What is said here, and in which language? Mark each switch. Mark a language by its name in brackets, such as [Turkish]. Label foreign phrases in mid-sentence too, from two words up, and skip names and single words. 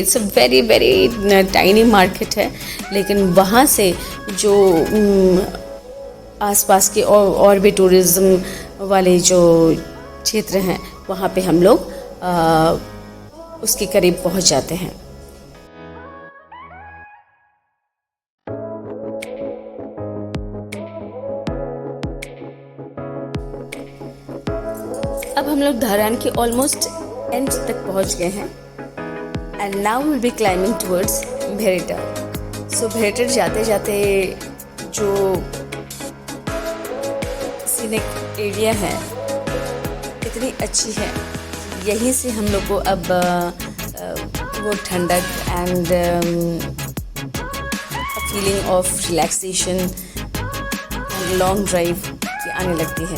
[English] it's a very very tiny market [Hindi] है, लेकिन वहाँ से जो आसपास के और भी टूरिज़्म वाले जो क्षेत्र हैं, वहाँ पे हम लोग उसके करीब पहुँच जाते हैं। अब हम लोग धरान के [English] almost end [Hindi] तक पहुँच गए हैं [English] and now will be climbing towards [Hindi] भेरेटार। सो भेरेटार जाते जाते जो [English] scenic area [Hindi] है इतनी अच्छी है, यहीं से हम लोग को अब वो ठंडक [English] and feeling of relaxation and long drive [Hindi] की आने लगती है।